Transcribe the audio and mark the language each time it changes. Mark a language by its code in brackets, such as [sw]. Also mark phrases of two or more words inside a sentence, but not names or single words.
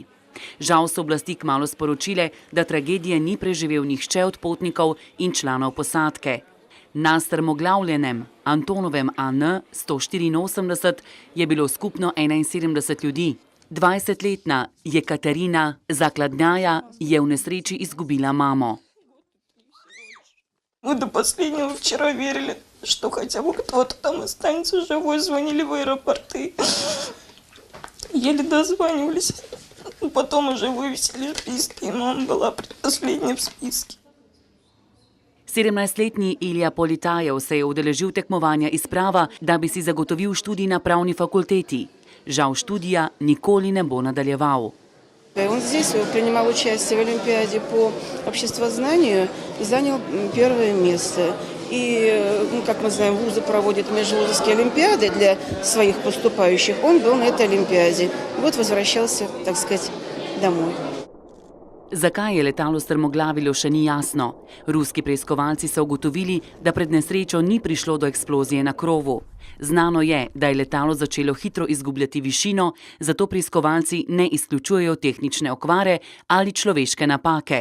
[sl] Žal so oblasti kmalu sporočile, da tragedije ni preživel nihče od potnikov in članov posadke. Na strmoglavljenem Antonovem AN-184 je bilo skupno 71 ljudi. 20-letna Jekaterina Zakladnjaja je v nesreči izgubila mamo. [ru] Мы до последнего вчера верили, что хотя бы кто-то там останется живой, звонили в аэропорты. Еле дозванивались. Потом уже вывесили списки, и мама была последняя в списке. [sl] 17-letni Ilija Politajev se je udeležil tekmovanja iz prava, da bi si zagotovil študij na pravni fakulteti. Žal študija nikoli ne bo nadaljeval. [ru] Он здесь принимал участие в Олимпиаде по обществознанию и занял первое место. И, как мы знаем, вузы проводят межвузовские олимпиады для своих поступающих. Он был на этой олимпиаде. Вот возвращался, так сказать, домой. [sl] Zakaj je letalo strmoglavilo, še ni jasno. Ruski preiskovalci so ugotovili, da pred nesrečo ni prišlo do eksplozije na krovu. Znano je, da je letalo začelo hitro izgubljati višino, zato preiskovalci ne izključujejo tehnične okvare ali človeške napake.